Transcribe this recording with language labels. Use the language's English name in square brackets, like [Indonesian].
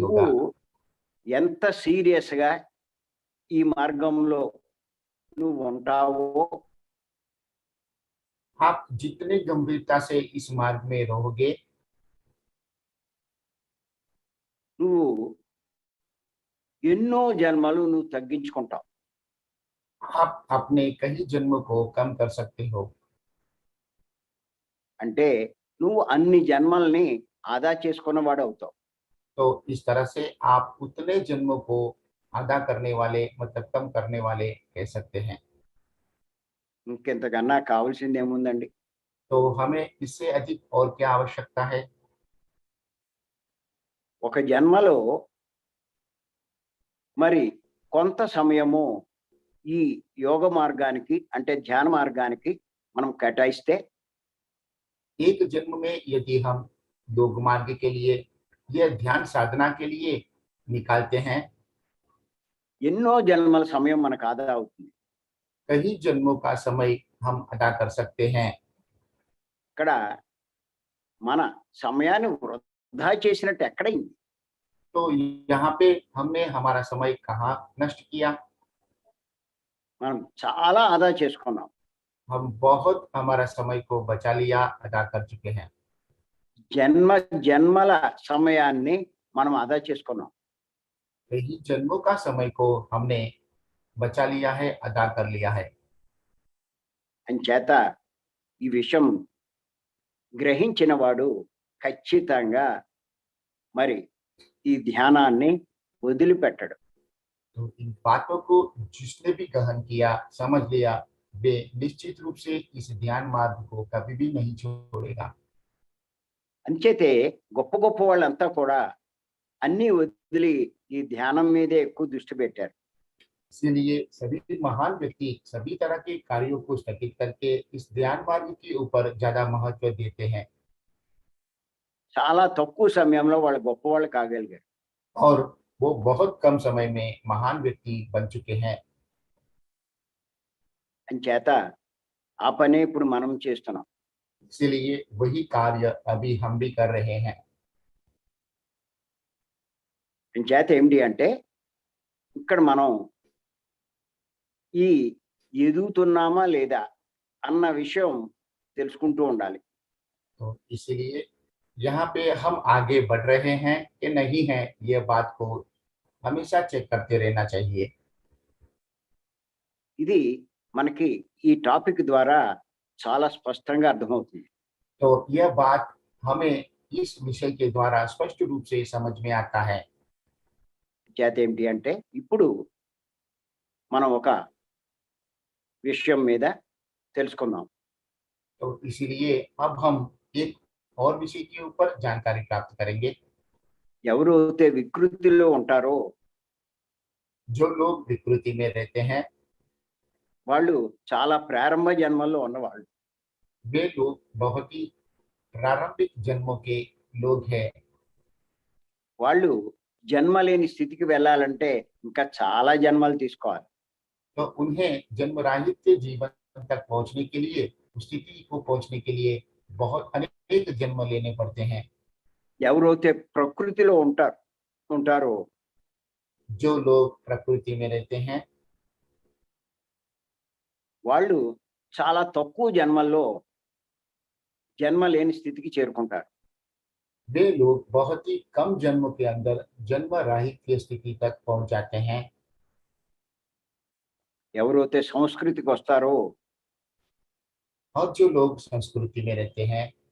[Telugu] నువ్వు [Hindi] होगा। [Telugu] ఎంత సీరియస్గా ఈ మార్గంలో నువ్వు ఉంటావో [Hindi] आप जितनी गंभीरता से इस मार्ग में रहोगे, [Telugu] నువ్వు ఎన్నో జన్మలు నువ్వు తగ్గించుకుంటావు. [Hindi] आप अपने कई जन्म को कम कर सकते हो। [Telugu] అంటే నువ్వు అన్ని జన్మల్ని ఆదా చేసుకున్నవాడు అవుతావు. [Hindi] तो इस तरह से आप उतने जन्मों को अदा करने वाले, मतलब कम करने वाले कह सकते हैं। [Telugu] ఇంకెంతకన్నా కావాల్సింది ఏముందండి? [Hindi] तो हमें इससे अधिक और क्या आवश्यकता है? [Telugu] ఒక జన్మలో మరి కొంత సమయము ఈ యోగ మార్గానికి అంటే ధ్యాన మార్గానికి మనం కేటాయిస్తే [Hindi] एक जन्म में यदि हम योग मार्ग के लिए या ध्यान साधना के लिए निकालते हैं, [Telugu] ఎన్నో జన్మల సమయం మనకు ఆదా అవుతుంది. [Hindi] कई जन्मों का समय हम अदा कर सकते हैं। [Telugu] ఇక్కడ మన సమయాన్ని వృధా చేసినట్టు ఎక్కడైంది? [Hindi] तो यहाँ पे हमने हमारा समय कहाँ नष्ट किया? [Telugu] మనం చాలా ఆదా చేసుకున్నాం. [Hindi] हम बहुत हमारा समय को बचा लिया, अदा कर चुके हैं। [Telugu] జన్మ జన్మల సమయాన్ని మనం ఆదా చేసుకున్నాం. [Hindi] कई जन्मों का समय को हमने बचा लिया है, अदा कर लिया है। [Telugu] అంచేత ఈ విషయం గ్రహించిన వాడు ఖచ్చితంగా మరి ఈ ధ్యానాన్ని వదిలిపెట్టడు. [Hindi] तो इन बातों को जिसने भी ग्रहण किया, समझ लिया, वे निश्चित रूप से इस ध्यान मार्ग को कभी भी नहीं छोड़ेगा। [Telugu] అంచేతే గొప్ప గొప్ప వాళ్ళంతా కూడా అన్నీ వదిలి ఈ ధ్యానం మీదే ఎక్కువ దృష్టి పెట్టారు. [Hindi] इसलिए सभी महान व्यक्ति सभी तरह के कार्यों को स्थगित करके इस ध्यान मार्ग के ऊपर ज्यादा महत्व देते हैं, [Telugu] చాలా తక్కువ సమయంలో వాళ్ళు గొప్ప వాళ్ళు కాగలిగారు. [Hindi] और वो बहुत कम समय में महान व्यक्ति बन चुके हैं। [Telugu] అంచేత ఆ పనే ఇప్పుడు మనం చేస్తున్నాం. [Hindi] इसलिए वही कार्य अभी हम भी कर रहे हैं। [Telugu] అంచేత ఏమిటి అంటే ఇక్కడ మనం ఈ ఎదుగుతున్నామా లేదా అన్న విషయం తెలుసుకుంటూ ఉండాలి. [Hindi] तो इसलिए यहाँ पे हम आगे बढ़ रहे हैं कि नहीं है, ये बात को हमेशा चेक करते रहना चाहिए। [Telugu] ఇది మనకి ఈ టాపిక్ ద్వారా చాలా స్పష్టంగా అర్థమవుతుంది. [Hindi] तो यह बात हमें इस विषय के द्वारा स्पष्ट रूप से समझ में आता है। [Telugu] చేత ఏమిటి అంటే ఇప్పుడు మనం ఒక విషయం మీద తెలుసుకుందాం. [Hindi] तो इसीलिए अब हम एक और विषय के ऊपर जानकारी प्राप्त करेंगे। [Telugu] ఎవరైతే వికృతిలో ఉంటారో [Hindi] जो लोग विकृति में रहते हैं [Telugu] వాళ్ళు చాలా ప్రారంభ జన్మల్లో ఉన్నవాళ్ళు. [Hindi] वे लोग बहुत ही प्रारंभिक जन्मों के लोग हैं। [Telugu] వాళ్ళు జన్మ లేని స్థితికి వెళ్ళాలంటే ఇంకా చాలా జన్మలు తీసుకోవాలి. [Hindi] तो उन्हें जन्मराहित्य जीवन तक पहुंचने के लिए, उस स्थिति को पहुंचने के लिए बहुत अनेक जन्म लेने पड़ते हैं। [Telugu] ఎవరైతే ప్రకృతిలో ఉంటారో [Hindi] जो लोग प्रकृति में रहते हैं [Telugu] వాళ్ళు చాలా తక్కువ జన్మల్లో జన్మ లేని స్థితికి చేరుకుంటారు. [Hindi] वे लोग बहुत ही कम जन्म के अंदर जन्म राहित्य स्थिति तक पहुंच जाते हैं। [Telugu] ఎవరైతే సంస్కృతికి వస్తారో [Hindi] और जो लोग संस्कृति में रहते हैं